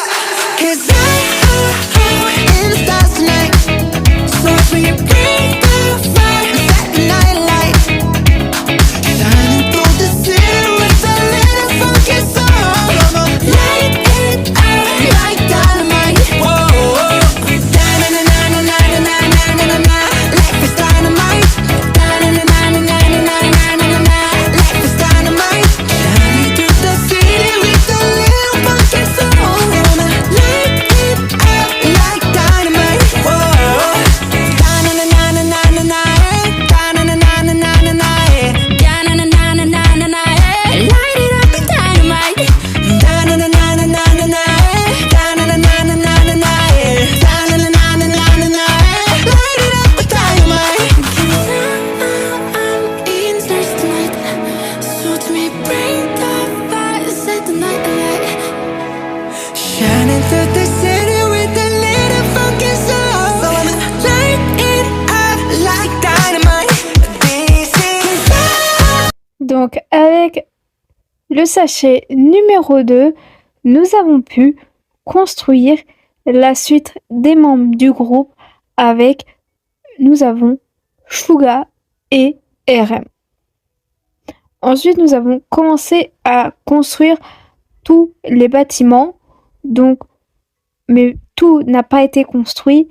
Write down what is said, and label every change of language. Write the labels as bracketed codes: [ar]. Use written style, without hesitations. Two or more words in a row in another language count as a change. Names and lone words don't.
[en] 'Cause I'm in the stars tonight. So when you bring the fire, set the night light. Shining through the city with a little funky soul. Light it up like dynamite. Whoa, whoa. Da-na-na-na-na-na-na-na-na-na. Life is dynamite. Da-na-na-na-na-na-na-na-na. Life is dynamite. Shining through the city with a little funky soul. Light it up like dynamite. Whoa. Da-na-na-na-na-na-na. Da-na-na-na-na-na-na. Da-na-na-na-na-na-na. Light it up like dynamite. Da-na-na-na-na-na-na. Da-na-na-na-na-na-na. Da-na-na-na-na-na-na. Light it up like dynamite. 'Cause I'm in stars tonight. So to me, bring the fire, set the night alight. Shining through the city with a little funky soul. So I'ma light it up like dynamite. This is love. [fr] Donc avec le sachet numéro 2, nous avons pu construire la suite des membres du groupe avec, nous avons Suga et RM. Ensuite, nous avons commencé à construire tous les bâtiments, donc, mais tout n'a pas été construit.